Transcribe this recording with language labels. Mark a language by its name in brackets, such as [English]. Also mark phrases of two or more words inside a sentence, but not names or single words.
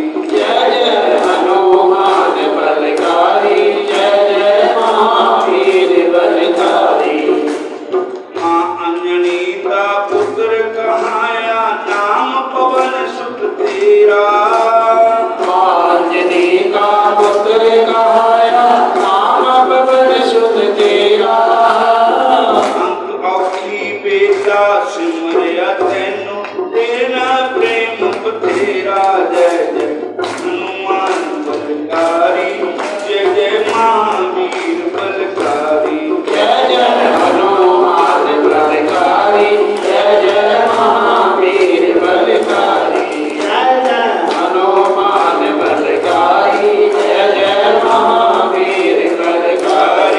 [Hindi] जय जय हनुमान बलकारी, जय जय महावीर बलकारी। माँ अंजनी का पुत्र कहाया, नाम पवन सुत तेरा। माँ अंजनी का पुत्र कहाया, नाम पवन सुत तेरा। [Punjabi] ਅੰਕ ਔਖੀ ਬੇਟਾ ਸਿਮਰਿਆ ਤੈਨੂ, ਤੇਰਾ ਪ੍ਰੇਮ ਬਥੇਰਾ। [Hindi] जय जय हनुमान बलकारी, जय जय महावीर बलकारी। जय जय हनुमान बलकारी, जय जय महावीर बलकारी। जय जय हनुमान बलकारी, जय जय महावीर बलकारी।